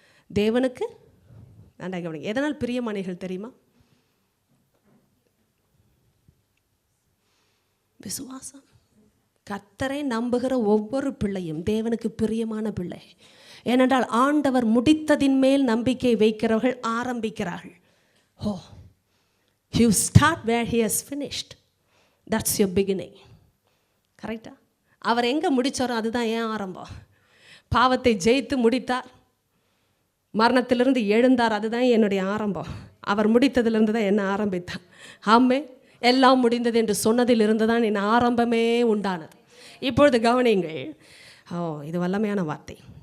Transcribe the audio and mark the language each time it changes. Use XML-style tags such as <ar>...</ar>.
<ta>தேவனுக்கு எதனால் பிரியமானீர்கள் தெரியுமா? விசுவாசம். கர்த்தரை நம்புகிற ஒவ்வொரு பிள்ளையும் தேவனுக்கு பிரியமான பிள்ளை. ஏனென்றால் ஆண்டவர் முடித்ததின் மேல் நம்பிக்கை வைக்கிறவர்கள் ஆரம்பிக்கிறார்கள்.</ta> <en>You start where he has finished. That's your beginning. கரெக்டா?</en> <ta>அவர் எங்கே முடித்தாரோ அதுதான் ஏன் ஆரம்பம். பாவத்தை ஜெயித்து முடித்தார், மரணத்திலிருந்து எழுந்தார், அதுதான் என்னுடைய ஆரம்பம். அவர் முடித்ததிலிருந்து தான் என்ன ஆரம்பித்தார். ஆமே, எல்லாம் முடிந்தது என்று சொன்னதிலிருந்து தான் என் ஆரம்பமே உண்டானது. இப்பொழுது கவனிங்கள். இது வல்லமையான வார்த்தை.</ta>